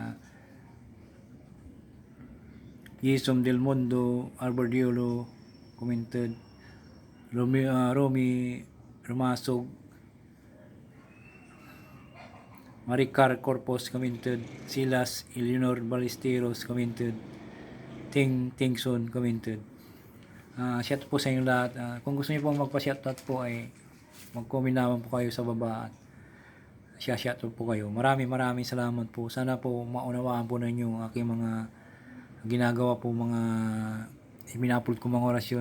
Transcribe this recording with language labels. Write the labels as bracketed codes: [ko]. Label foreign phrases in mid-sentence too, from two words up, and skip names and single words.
[en] Yisom Del Mundo, Alberdiolo commented, Romy Ramasog, Maricar Corpus commented, Silas Eleanor Ballesteros commented, Tingson commented. [tl] Shout po sa inyo lahat. Kung gusto niyo pong magpa-shoutout po ay mag-comment naman po kayo sa baba at shoutout po kayo. Maraming salamat po. Sana po maunawaan po ninyo ang aking mga ginagawa po, mga ibinapulot ko mga orasyon.